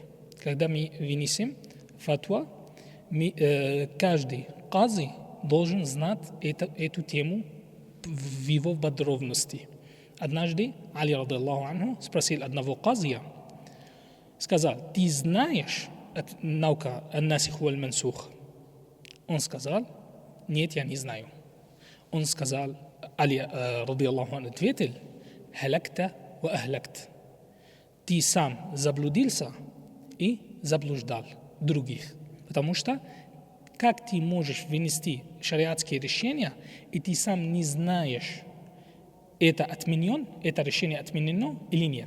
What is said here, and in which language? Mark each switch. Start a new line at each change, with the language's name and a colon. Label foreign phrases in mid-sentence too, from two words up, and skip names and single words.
Russian: Когда мы вынесем фатва, каждый кази должен знать эту тему в его подробности. Однажды Али
Arabic: رضي الله عنه
Russian: спросил одного казия, сказал: ты знаешь наука
Arabic: الناسخ والمنسوخ?
Russian: Он сказал: нет, я не знаю. Он сказал, Али
Arabic: رضي الله عنه
Russian: ответил:
Arabic: هلكت وأهلكت.
Russian: Ты сам заблудился и заблуждал других. Потому что как ты можешь вынести шариатские решения, и ты сам не знаешь, это решение отменено или нет.